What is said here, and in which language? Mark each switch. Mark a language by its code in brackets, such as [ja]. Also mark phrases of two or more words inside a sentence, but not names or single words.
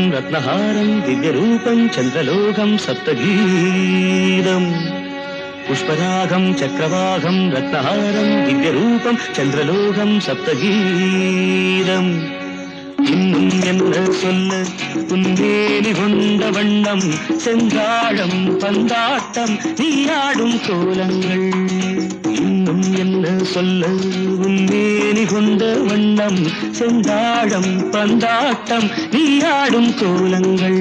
[sa] रत्नहारं दिव्यरूपं चन्द्रलोकं सप्तगीतम् पुष्परागं चक्रवागं रत्नहारं दिव्यरूपं चन्द्रलोकं सप्तगीतम् [ta] இன்னும் என்ன சொல்ல உன்மேனி கொண்ட வண்ணம் செந்தாழம் பந்தாட்டம் நீராடும் கோலங்கள் இன்னும் என்ன சொல்ல உன்மேனி கொண்ட வண்ணம் செந்தாழம் பந்தாட்டம் நீராடும் கோலங்கள்